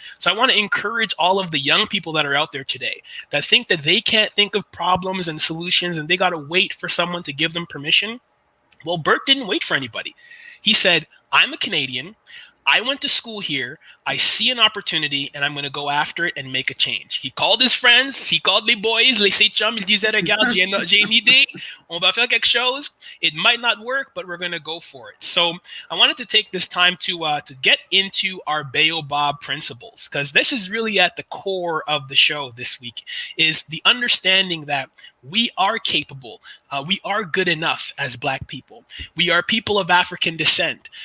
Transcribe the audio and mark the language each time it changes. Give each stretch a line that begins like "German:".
English: So I want to encourage all of the young people that are out there today that think that they can't think of problems and solutions and they got to wait for someone to give them permission. Well, Bert didn't wait for anybody. He said, I'm a Canadian. I went to school here. I see an opportunity and I'm going to go after it and make a change. He called his friends. He called
French: les boys, les ses chums. Il disait, regarde, j'ai une idée. On va faire quelque chose.
English: It might not work, but we're going to go for it. So I wanted to take this time to get into our Baobab principles, because this is really at the core of the show this week, is the understanding that we are capable. We are good enough as Black people. We are people of African descent.